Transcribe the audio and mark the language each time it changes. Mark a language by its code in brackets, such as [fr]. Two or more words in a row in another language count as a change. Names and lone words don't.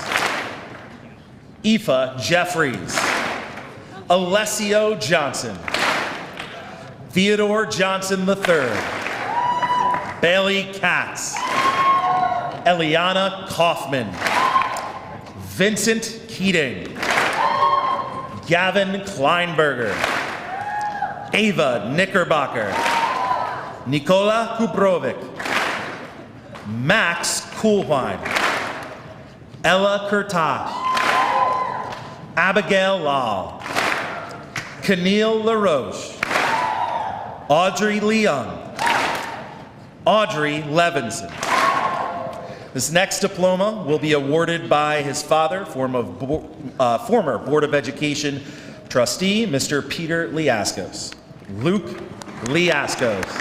[en] Aoife Jeffries, Alessio Johnson, Theodore Johnson III, Bailey Katz, Eliana Kaufman, Vincent Keating, Gavin Kleinberger, Ava Knickerbocker, Nikola Kubrovic, Max Kuhlwein, Ella Kurtaj, Abigail Lal, Keneal LaRoche, Audrey Leung, Audrey Levinson. This next diploma will be awarded by his father, former Board of Education trustee, Mr. Peter Liaskos. Luke Liaskos.